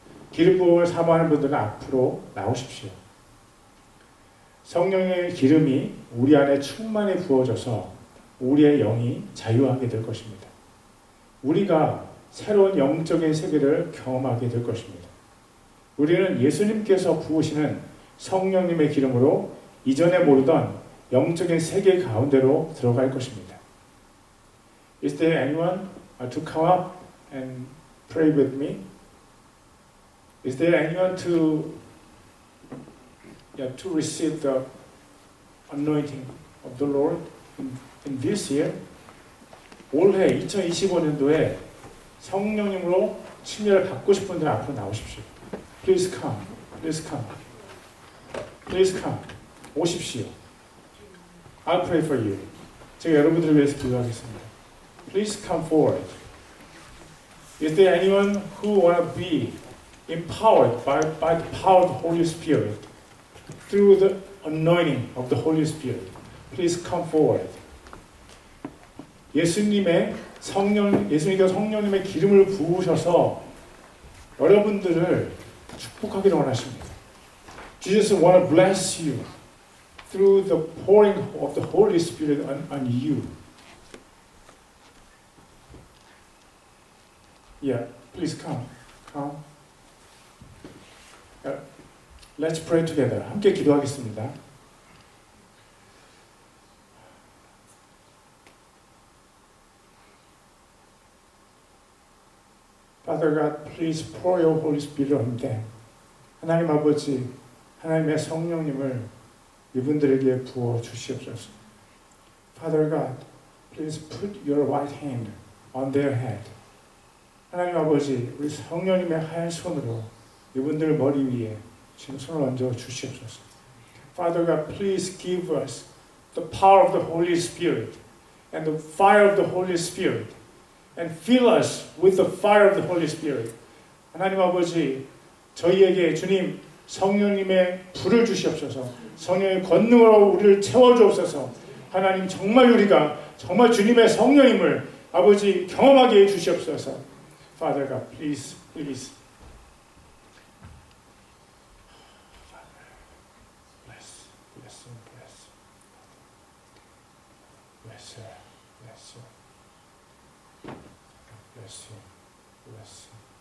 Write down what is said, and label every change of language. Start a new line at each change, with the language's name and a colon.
Korean: 기름 부음을 사모하는 분들은 앞으로 나오십시오. 성령의 기름이 우리 안에 충만히 부어져서 우리의 영이 자유하게 될 것입니다. 우리가 새로운 영적인 세계를 경험하게 될 것입니다. 우리는 예수님께서 부으시는 성령님의 기름으로 이전에 모르던 영적인 세계 가운데로 들어갈 것입니다.
English: Is there anyone to come up and pray with me? Is there anyone to receive the anointing of the Lord in this year?
Korean: 올해 2025년도에 성령님으로 침례를 받고 싶은 분들 앞으로 나오십시오.
English: Please come. Please come. Please come.
Korean: 오십시오.
English: I'll pray for you.
Korean: 제가 여러분들을 위해서 기도하겠습니다.
English: Please come forward. Is there anyone who want to be empowered by the power of the Holy Spirit through the anointing of the Holy Spirit? Please come forward.
Korean: 예수님께서 성령님의 기름을 부으셔서 여러분들을 축복하기를 원하십니다.
English: Jesus want to bless you through the pouring of the Holy Spirit on you. Yeah, please come. Come. Let's pray together.
Korean: 함께 기도하겠습니다.
English: Father, Father God, please pour your Holy Spirit on them.
Korean: 하나님 아버지, 하나님의 성령님을 이분들에게 부어 주시옵소서.
English: Father God, please put your right hand on their head.
Korean: 하나님 아버지, 우리 성령님의 하얀 손으로 이분들 머리 위에 지금 손을 얹어 주시옵소서.
English: Father God, please give us the power of the Holy Spirit and the fire of the Holy Spirit and fill us with the fire of the Holy Spirit.
Korean: 하나님 아버지, 저희에게 주님 성령님의 불을 주시옵소서. 성령의 권능으로 우리를 채워주옵소서. 하나님 정말 우리가 정말 주님의 성령님을 아버지 경험하게 해주시옵소서.
English: Father God, please, please. Father, bless, bless, bless. Bless her, bless her. Bless you, bless you.